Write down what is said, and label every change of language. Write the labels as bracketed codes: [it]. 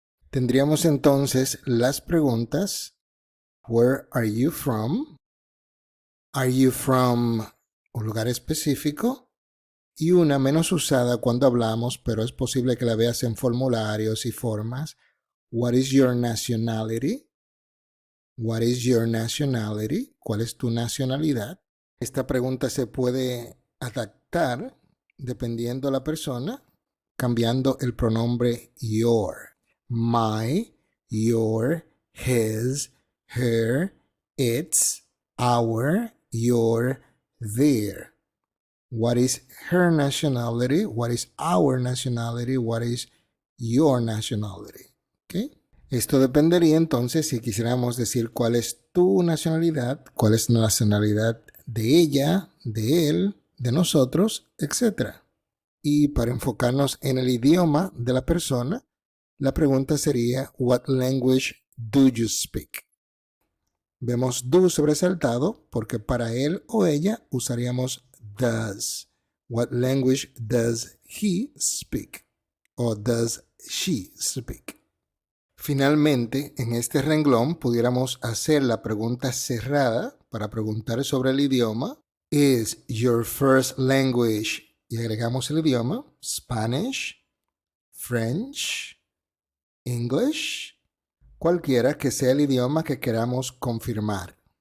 [es] Tendríamos entonces las preguntas [en] Where are you from? Are you from [es] un lugar específico? Y una menos usada cuando hablamos, pero es posible que la veas en formularios y formas. [en] What is your nationality? What is your nationality? [es] ¿Cuál es tu nacionalidad? Esta pregunta se puede adaptar dependiendo de la persona, cambiando el pronombre your. [en] My, your, his, her, its, our, your, their. What is her nationality? What is our nationality? What is your nationality? ¿Okay? [es] Esto dependería entonces si quisiéramos decir cuál es tu nacionalidad, cuál es la nacionalidad de ella, de él, de nosotros, etc. Y para enfocarnos en el idioma de la persona, la pregunta sería, [en] what language do you speak? [es] Vemos do sobresaltado porque para él o ella usaríamos does. [en] What language does he speak? O does she speak? [es] Finalmente, en este renglón pudiéramos hacer la pregunta cerrada para preguntar sobre el idioma. [en] Is your first language? [es] Y agregamos el idioma. [en] Spanish, French, English, [es] cualquiera que sea el idioma que queramos confirmar.